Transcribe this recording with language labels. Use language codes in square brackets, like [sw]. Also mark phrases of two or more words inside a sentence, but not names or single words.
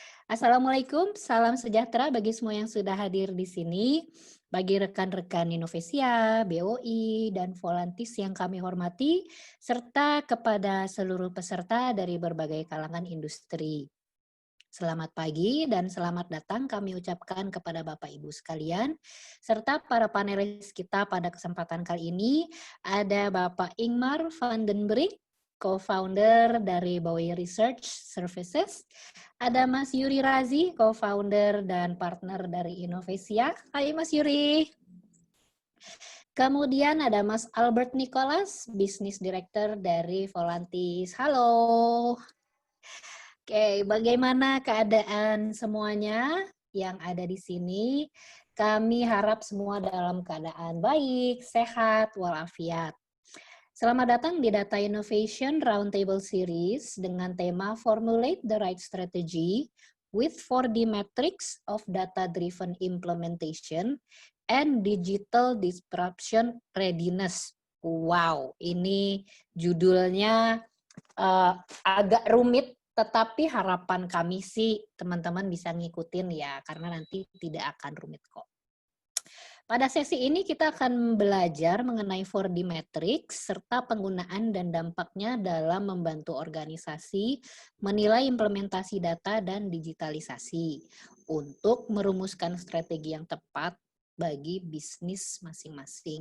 [id] Assalamualaikum, salam sejahtera bagi semua yang sudah hadir di sini, bagi rekan-rekan Indonesia, BOI, dan Volantis yang kami hormati, serta kepada seluruh peserta dari berbagai kalangan industri. Selamat pagi dan selamat datang kami ucapkan kepada Bapak Ibu sekalian, serta para panelis kita pada kesempatan kali ini. Ada Bapak Ingmar van den Brink, co-founder dari BOI Research Services. Ada Mas Yuri Razi, co-founder dan partner dari Innovesia. Hai Mas Yuri. Kemudian ada Mas Albert Nicholas, [en] Business Director [id] dari Volantis. Halo. Oke, bagaimana keadaan semuanya yang ada di sini? Kami harap semua dalam keadaan baik, sehat, walafiat. Selamat datang di Data Innovation Roundtable Series dengan tema Formulate the Right Strategy with 4D Metrics of Data-Driven Implementation and Digital Disruption Readiness. Wow, ini judulnya agak rumit, tetapi harapan kami sih teman-teman bisa ngikutin ya, karena nanti tidak akan rumit kok. Pada sesi ini kita akan belajar mengenai 4D Matrix serta penggunaan dan dampaknya dalam membantu organisasi menilai implementasi data dan digitalisasi untuk merumuskan strategi yang tepat bagi bisnis masing-masing.